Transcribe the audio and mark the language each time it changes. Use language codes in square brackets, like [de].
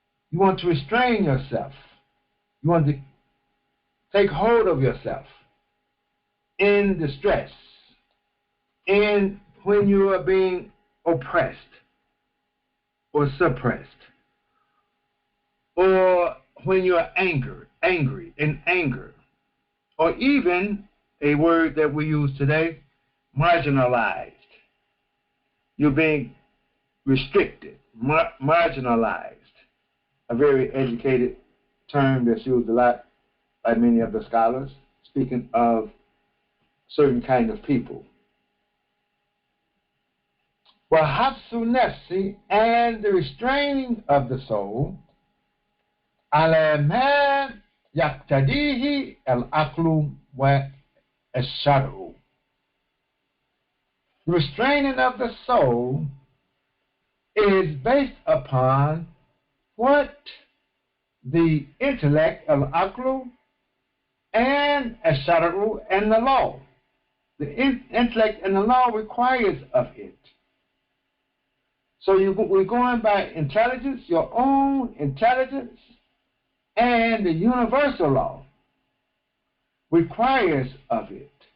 [en] You want to restrain yourself. You want to take hold of yourself in distress, in when you are being oppressed or suppressed, or when you are angry, in anger, or even a word that we use today, marginalized. You're being restricted, marginalized, a very educated term that's used a lot by many of the scholars, speaking of certain kind of people. [ar] وَحَبْسُ نَفْسِ, [en] and the restraining of the soul, [ar] عَلَى مَا يَقْتَدِيهِ الْعَقْلُ وَالشَّرْعُ. [en] The restraining of the soul is based upon what the intellect, al-aqlu, and al-shar'u, and the law. The intellect and the law requires of it. So we're going by intelligence, your own intelligence, and the universal law requires of it.